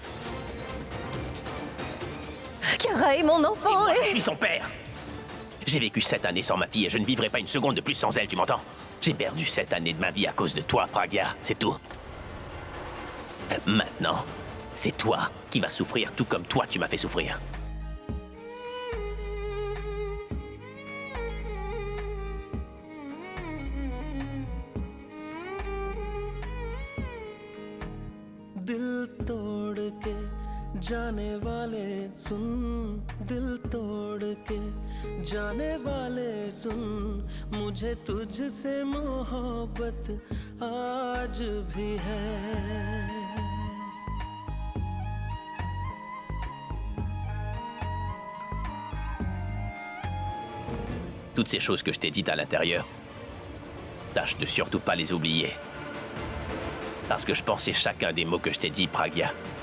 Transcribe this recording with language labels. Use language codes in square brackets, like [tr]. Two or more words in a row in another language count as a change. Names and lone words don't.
[fr] Kiara est mon enfant Je suis son père. J'ai vécu 7 années sans ma fille et je ne vivrai pas une seconde de plus sans elle, tu m'entends? J'ai perdu 7 années de ma vie à cause de toi, Pragya, c'est tout. Maintenant, c'est toi qui vas souffrir tout comme toi tu m'as fait souffrir. [hi] दिल तोड़ के जाने वाले सुन, दिल तोड़ के जाने वाले सुन, मुझे तुझसे मोहब्बत आज भी है. [fr] Toutes ces choses que je t'ai dites à l'intérieur, tâche de surtout pas les oublier. Parce que je pensais chacun des mots que je t'ai dit, Pragya.